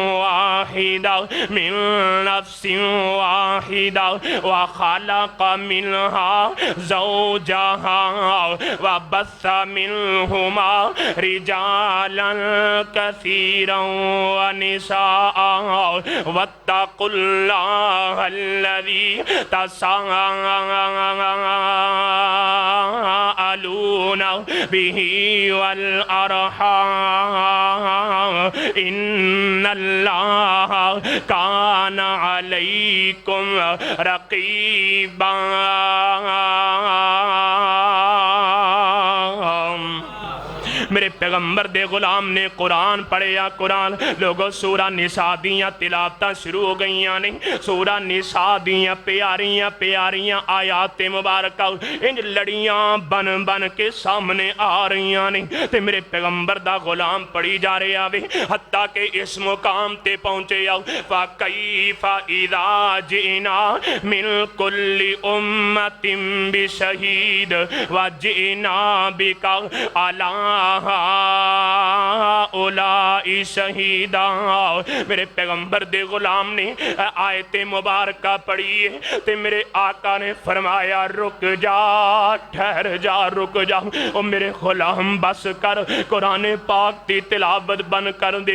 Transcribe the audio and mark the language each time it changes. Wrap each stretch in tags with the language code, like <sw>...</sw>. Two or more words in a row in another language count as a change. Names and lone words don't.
<ar>واحدة وخلق منها زوجها وبث منهما رجالا كثيرا ونساء واتقوا الله الذي تساءلون به والأرحام إن الله كان عليكم رقيبا.</ar> <pa>میرے پیغمبر دے غلام نے قرآن پڑھیا. قرآن لوکاں سورہ نساء دیاں تلاوتاں شروع ہو گئیاں نے. سورہ نساء دیاں پیاریاں پیاریاں آیات مبارک انج لڑیاں بن بن کے سامنے آ رہیاں نے تے میرے پیغمبر دا غلام پڑھی جا رہیا اے حتیٰ کہ اس مقام تے پہنچے آؤ</pa> <ar>فكيف إذا جئنا من كل أمة بشهيد وجئنا بك على هؤلاء شهيدا.</ar> <pa>میرے پیغمبر دے غلام نے آیت مبارک پڑھی ہے تے میرے آقا نے فرمایا رک جا ٹھہر جا رک جا او میرے غلام بس کر قرآن پاک کی تلاوت بند کر دے.</pa>